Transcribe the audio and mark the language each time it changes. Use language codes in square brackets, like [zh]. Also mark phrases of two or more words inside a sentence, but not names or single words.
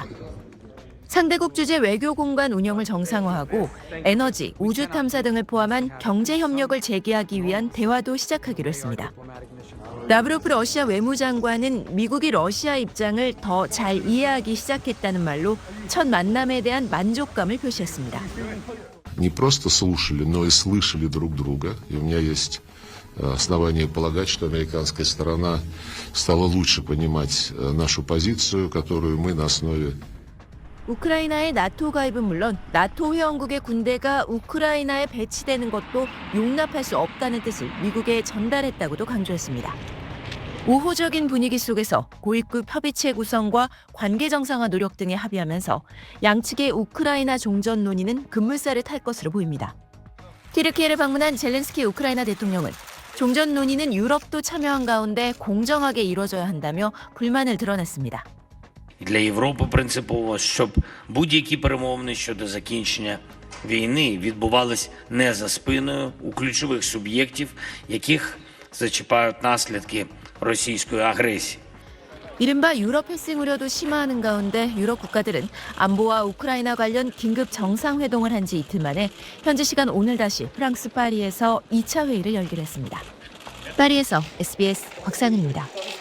[ko] 상대국 주재 외교 공간 운영을 정상화하고 에너지, 우주 탐사 등을 포함한 경제 협력을 재개하기 위한 대화도 시작하기로 했습니다. 라브로프 러시아 외무장관은 미국이 러시아 입장을 더 잘 이해하기 시작했다는 말로 첫 만남에 대한 만족감을 표시했습니다. [ru] Не просто слушали, но и слышали друг друга. И у меня есть основания полагать, что американская сторона стала лучше понимать нашу позицию, которую мы на основе [ko] 우크라이나의 나토 가입은 물론 나토 회원국의 군대가 우크라이나에 배치되는 것도 용납할 수 없다는 뜻을 미국에 전달했다고도 강조했습니다. 우호적인 분위기 속에서 고위급 협의체 구성과 관계 정상화 노력 등에 합의하면서 양측의 우크라이나 종전 논의는 급물살을 탈 것으로 보입니다. 튀르키예를 방문한 젤렌스키 우크라이나 대통령은 종전 논의는 유럽도 참여한 가운데 공정하게 이루어져야 한다며 불만을 드러냈습니다. [uk] Для Європи принципово, щоб будь-які перемовини щодо закінчення війни відбувались не за спиною у ключових суб'єктів, яких зачіпають наслідки російської агресії. [ko] 이른바 유럽 회생 우려도 심화하는 가운데 유럽 국가들은 안보와 우크라이나 관련 긴급 정상회동을 한 지 이틀 만에 현지 시간 오늘 다시 프랑스 파리에서 2차 회의를 열기로 했습니다. 파리에서 SBS 곽상은입니다.